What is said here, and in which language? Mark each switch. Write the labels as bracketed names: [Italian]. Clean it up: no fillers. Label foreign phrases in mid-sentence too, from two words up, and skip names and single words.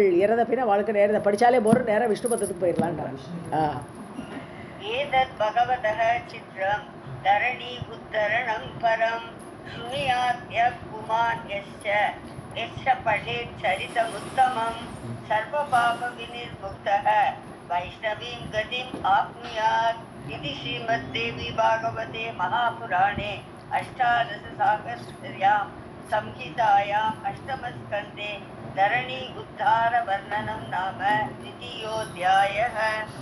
[Tamil] இறந்த பின்ன வாழ்க்கை நேரத்தை படித்தாலே போகிற நேரம் விஷ்ணு பதத்துக்கு போயிடலான்றார். [Sanskrit] एतद् भगवतः चित्रम् धरणी उद्धरणं परं शृणुयात् यः पुमान् यश्च पठेत् चरितमुत्तमं सर्वपापविनिर्मुक्तः वैष्णवीं गतिम् आप्नुयात्. इति श्रीमद्देवी भागवते महापुराणे अष्टादशसाहस्र्यां संहितायाम् अष्टमस्कन्धे धरणी उद्धारवर्णनं नाम द्वितीयोऽध्यायः.